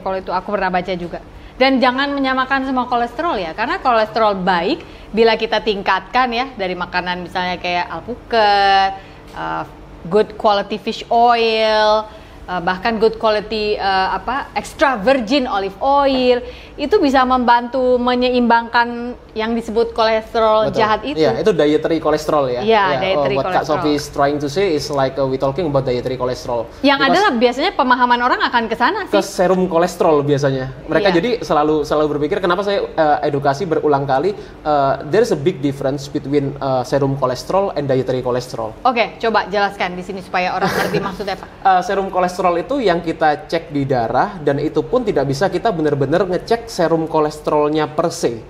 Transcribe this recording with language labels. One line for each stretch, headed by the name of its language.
Indonesian: Kalau itu aku pernah baca juga. Dan jangan menyamakan semua kolesterol ya, karena kolesterol baik bila kita tingkatkan ya dari makanan misalnya kayak alpukat,
English: good quality fish oil,
Indonesian: bahkan
English: good quality extra virgin olive oil,
Indonesian: itu bisa membantu menyeimbangkan yang disebut kolesterol jahat itu. Iya, itu dietary kolesterol ya. Iya, dietary
English: what Kak Sophie is trying to say is like we talking about dietary kolesterol.
Indonesian: Yang adalah biasanya pemahaman orang akan ke sana sih. Ke serum kolesterol biasanya. Mereka jadi selalu berpikir, kenapa saya edukasi berulang kali,
English: there's a big difference between serum kolesterol and dietary kolesterol.
Indonesian: Oke, coba jelaskan di sini supaya orang ngerti maksudnya apa. Serum kolesterol itu yang kita cek di darah, dan itu pun tidak bisa kita benar-benar ngecek serum kolesterolnya per se.